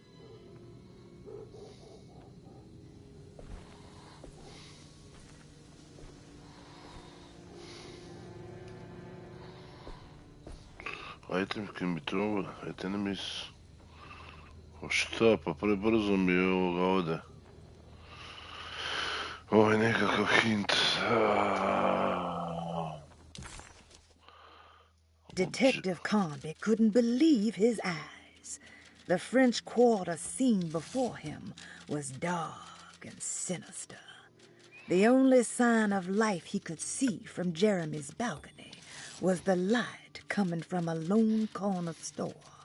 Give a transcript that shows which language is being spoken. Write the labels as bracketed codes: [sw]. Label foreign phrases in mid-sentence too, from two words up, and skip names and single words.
[en] Item can be thrown at enemies. [bs] O šta, pa prebrzo mi je ovoga ovdje. Ovo je nekakav hint. [en] Detective Carnby couldn't believe his eyes. The French Quarter scene before him was dark and sinister. The only sign of life he could see from Jeremy's balcony was the light coming from a lone corner store.